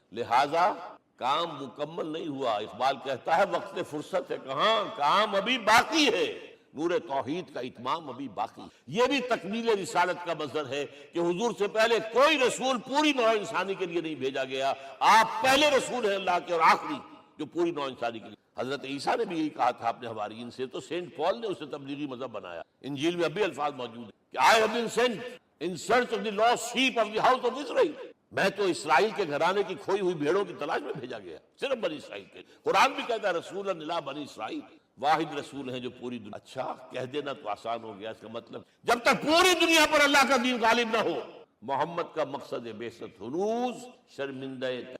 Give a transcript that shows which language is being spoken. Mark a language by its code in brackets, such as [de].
[ur] لہذا کام مکمل نہیں ہوا. اقبال کہتا ہے وقت فرصت ہے کہاں، کام ابھی باقی ہے، نور توحید کا اتمام ابھی باقی. یہ بھی تکمیل رسالت کا مظہر ہے کہ حضور سے پہلے کوئی رسول پوری نوع انسانی کے لیے نہیں بھیجا گیا. آپ پہلے رسول ہیں اللہ کے اور آخری جو پوری نوع انسانی کے لیے. حضرت عیسیٰ نے بھی یہی کہا تھا اپنے حواریین سے، تو سینٹ پال نے اسے تبلیغی مذہب بنایا. انجیل میں اب بھی الفاظ موجود ہیں کہ [en] I have been sent in search of the lost sheep of the house of Israel. [ur] میں تو اسرائیل کے گھرانے کی کھوئی ہوئی بھیڑوں کی تلاش میں بھیجا گیا، صرف بنی اسرائیل کے. قرآن بھی کہتا ہے رسول اللہ بنی اسرائیل، واحد رسول ہیں جو پوری دنیا. اچھا کہہ دینا تو آسان ہو گیا، اس کا مطلب جب تک پوری دنیا پر اللہ کا دین غالب نہ ہو، محمد کا مقصد بعثت ہنوز شرمندہ ہے.